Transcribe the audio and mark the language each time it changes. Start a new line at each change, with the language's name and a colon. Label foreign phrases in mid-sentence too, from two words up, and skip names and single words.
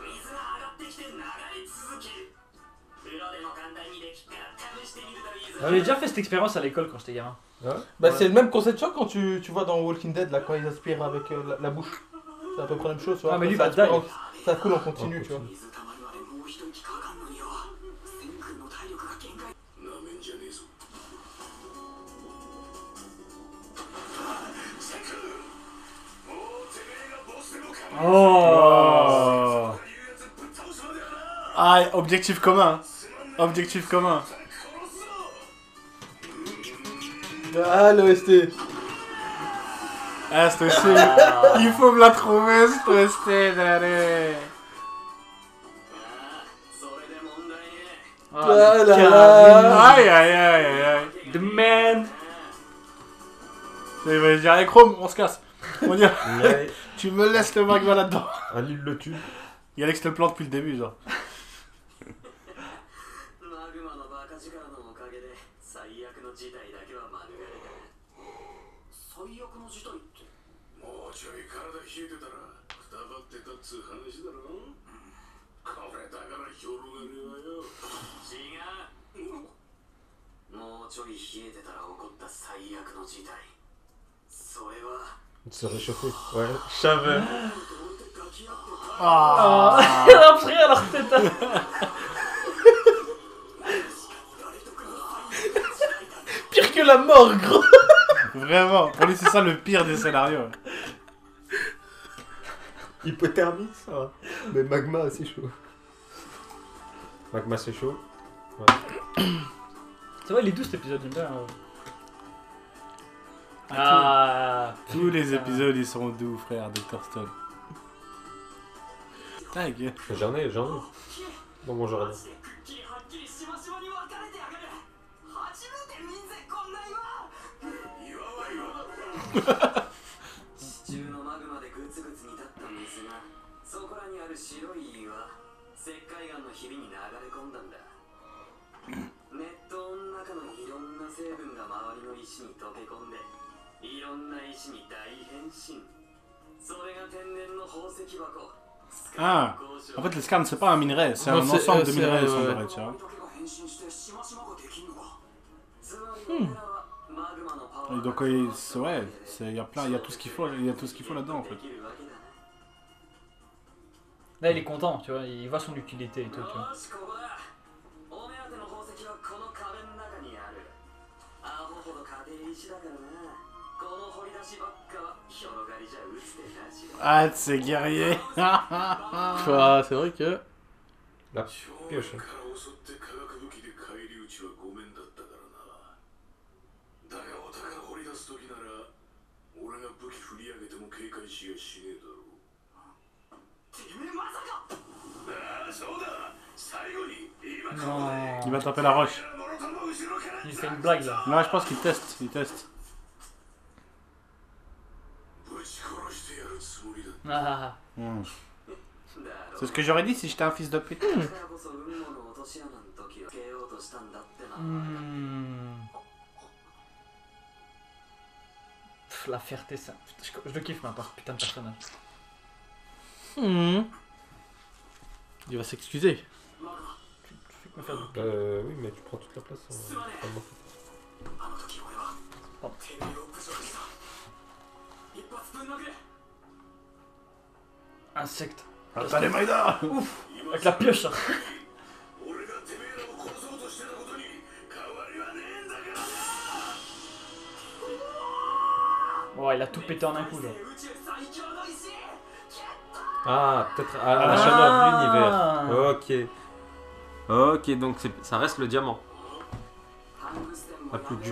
French: J'avais déjà fait cette expérience à l'école quand j'étais gamin. Bah, Ouais. c'est le même concept, tu vois, quand tu vois dans Walking Dead, là, quand ils aspirent avec la bouche. C'est à peu près la même chose, tu vois. Ah, mais lui, ça, va die. ça coule en continu, tu vois.
Japanese: 水たまりまでもう一息かかんのによ。セン君の体力が限界。なめんじゃねえぞ。セン君、もうてめえがボスでも構わ Oh! Oh. ずいうやつぶっ倒すまではな。
French: Ah, objectif commun. Objectif commun. Ah, l'OST. Ah, c'est aussi. Il faut me la trouver, cette OST, allez.
Japanese: それで問題ね。
French: Ah, Ah le là Kami. là. Aïe, aïe, aïe, aïe, aïe.
English: The man!
French: Il va dire, allez, Chrome, on se casse. On va dire, Mais tu me laisses le magma là-dedans. Alil le tue. Il y a Alex le plan depuis le début, genre.
Japanese: マグマのバカ力のおかげで最悪の事態だけは免れた。最悪の事態って。もうちょい体冷えてたらくたばってたっつう話だろ。これだから広がりはよ。違う。もうちょい冷えてたら起こった最悪の事態。それは。
French: Il se réchauffer. Ouais, je savais. Ah. Après, alors peut-être. Pire que la mort, gros. Vraiment, pour lui, c'est ça le pire des scénarios. Hypothermie, ça va. Mais magma, c'est chaud. Magma, c'est chaud. C'est vrai, il est doux cet épisode, j'aime bien. Ah! Tous les épisodes, ils sont doux, frère, Dr. Stone. Tag. J'en ai. Dans mon jardin.
Japanese: かれてやがる。初めて見んぜこんな岩。岩は岩だ。地中のマグマでグツグツ煮立ったんですが、そこらにある白い岩、石灰岩のひびに流れ込んだんだ。熱湯の中のいろんな成分が周りの石に溶け込んで、いろんな石に大変身。それが天然の宝石箱。
French: Ah, en fait, les scarnes, c'est pas un minerai, c'est un Non, c'est- ensemble de c'est, minerais, ouais. semblerait, tu vois. Et donc, ouais, il y a plein, il y a tout ce qu'il faut, il y a tout ce qu'il faut là-dedans, en fait. Là, il est content, tu vois, il voit son utilité et tout, tu vois. Ah, c'est guerrier. Ah, c'est vrai que. La pioche.
Japanese: だがお宝掘り出す時なら俺が武器振り上げても警戒しやしねえだろう。てめえまさか。ああそうだ。最後に今
French: Il Non. va taper la roche.
Japanese: もろとも後ろから
French: Il fait une blague là. Là, je pense qu'il teste, il teste.
Japanese: ぶち殺してやるつもりだ。 Ah. Hmm.
French: C'est ce que j'aurais dit si j'étais un fils de pute.
Japanese: だからこそ運命の落とし穴の時は受けようとしたんだってな。
French: Pff, la fierté, ça. Putain, je le kiffe maintenant, ce putain de personnage. Il va s'excuser. Tu fais quoi faire du Oui, mais tu prends toute la place. Vraiment.
Japanese: あの時俺はてめえを侮辱した。一発ぶん殴れ。
French: Insecte. Attends les Maïda. Avec la pioche.
Japanese: 俺がてめえらを殺そうとしてたことに変わりはねえんだからな。
French: Ouais, il a tout pété en un coup, genre.
Japanese: 宇宙最強の石。
French: Ah, peut-être à la chaleur de l'univers. Ok. Ok, donc ça reste le diamant. La plus dure.